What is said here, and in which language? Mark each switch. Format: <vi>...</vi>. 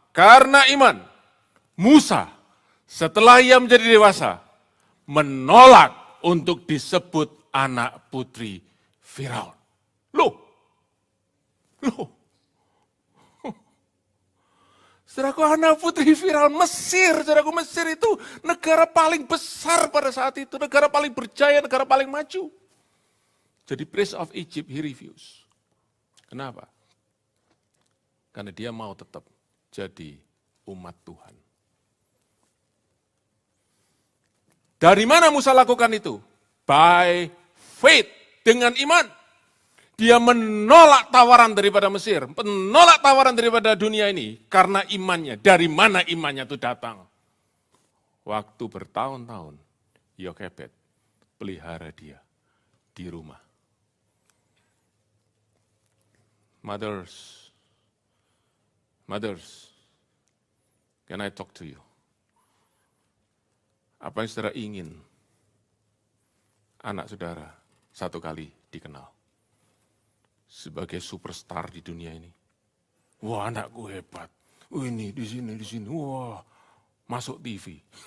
<id>Karena iman, Musa setelah ia menjadi dewasa, menolak untuk disebut anak putri Firaun. Loh. Saudaraku, anak putri Firaun, Mesir. Saudaraku, Mesir itu negara paling besar pada saat itu. Negara paling berjaya, negara paling maju. Jadi</id> <en>Prince of Egypt, he refuse.</en> <id>Kenapa? Karena dia mau tetap jadi umat Tuhan. Dari mana Musa lakukan itu?</id> <en>By faith,</en> <id>dengan iman. Dia menolak tawaran daripada Mesir, menolak tawaran daripada dunia ini karena imannya. Dari mana imannya itu datang? Waktu bertahun-tahun, Yokebed pelihara dia di rumah.</id> <en>Mothers, can I talk to you?</en> <id>Apa yang saudara ingin anak saudara satu kali dikenal sebagai superstar di dunia ini? Wah, anakku hebat. Ini di sini. Wah, masuk TV.</id>